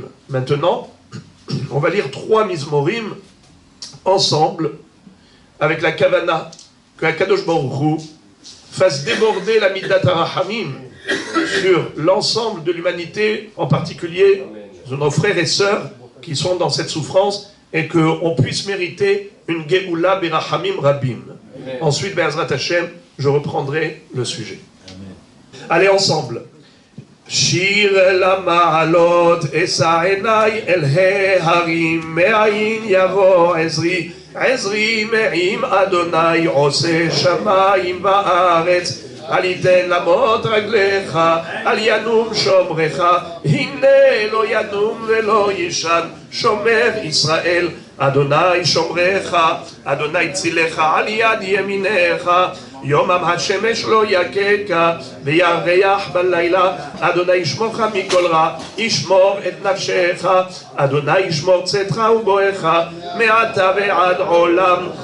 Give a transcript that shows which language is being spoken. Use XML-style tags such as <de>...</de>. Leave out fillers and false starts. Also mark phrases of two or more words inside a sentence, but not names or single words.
<fr>Maintenant, on va lire 3 Mizmorim ensemble, avec la Kavana, que</fr> <he>הקדוש ברוך הוא</he> <fr>fasse déborder la</fr> <he>מידת הרחמים</he> <fr>sur l'ensemble de l'humanité, en particulier de nos frères et sœurs qui sont dans cette souffrance, et qu'on puisse mériter une</fr> <he>גאולה ברחמים רבים.</he> <fr>Ensuite,</fr> <he>בעזרת השם,</he> <fr>je reprendrai le sujet. Allez ensemble.</fr> <he>שיר למעלות אשא עיני אל ההרים מאין יבוא עזרי עזרי מעם אדוני עושה שמים בארץ אל יתן למות רגליך, אל ינום שומרך, הנה לא ינום ולא ישן, שומר ישראל, אדוני שומרך, אדוני צילך על יד ימינך, יומם השמש לא יכך, וירח בלילה, אדוני ישמורך מכל רע, ישמור את נפשך, אדוני ישמור צאתך ובואך, מעתה ועד עולם.</he>